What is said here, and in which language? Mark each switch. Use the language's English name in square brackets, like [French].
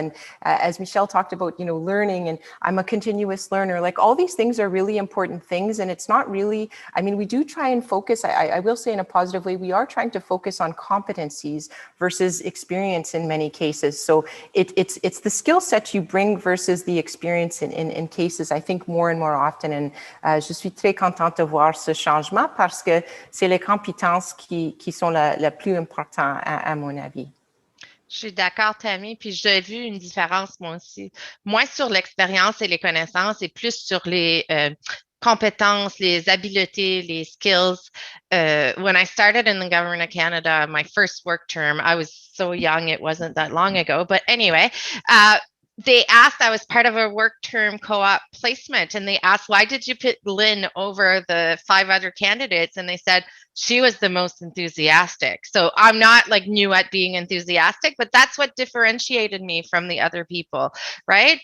[English] And as Michelle talked about, learning, and I'm a continuous learner, like all these things are really important things. And it's not really, we do try and focus, I will say in a positive way, we are trying to focus on competencies versus experience in many cases. So it's the skill set you bring versus the experience in cases, I think, more and more often. [French] And je suis très contente de voir ce changement, parce que c'est les compétences qui sont le plus important à mon avis. Je suis d'accord, Tammy, puis j'ai vu une différence moi aussi. Moins sur l'expérience et les connaissances et plus sur les compétences, les habiletés, les skills. [English] When I started in the government of Canada, my first work term, I was so young, it wasn't that long ago, but anyway, they asked, I was part of a work term co-op placement, and they asked, why did you pick Lynn over the 5 other candidates? And they said, she was the most enthusiastic. So I'm not like new at being enthusiastic, but that's what differentiated me from the other people, right?